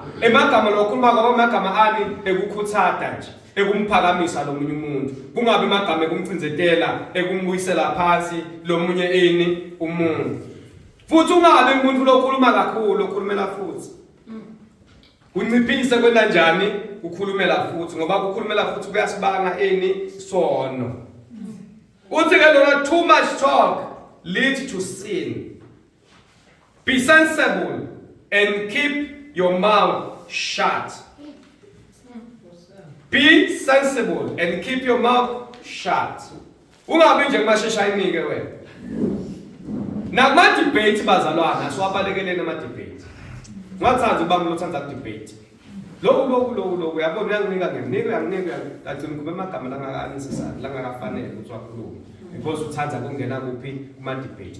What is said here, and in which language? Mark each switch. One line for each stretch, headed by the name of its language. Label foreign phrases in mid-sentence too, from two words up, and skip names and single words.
Swati: Emagama lo wakhuluma ngoba amagama ani ekukhuthata nje ekumphakamisa lomunye umuntu kungabe amagama ekumcinzetela ekumbuyisela phansi lomunye ini umuntu. Futhi ungabe umuntu lokhuluma kakhulu okhulumela futhi unciphise kwenda njani ukukhulumela futhi ngoba ukukhulumela futhi kuyasibanga ini sono. Uthi ke lona
English: too much talk leads to sin. Be sensible and keep your mouth shut. Be sensible and keep your mouth shut.
Swati: Ungabi nje kumashesha inike wena. Nakuma debate bazalwana siwabalekelene ama debate. Ngathanza uba ngilothanza debate. Lo yabona uyanginika ngagcina kube amagama langakanisisana langakafanele ukuthi wakhulume because uthanza kungena kuphi kuma debate.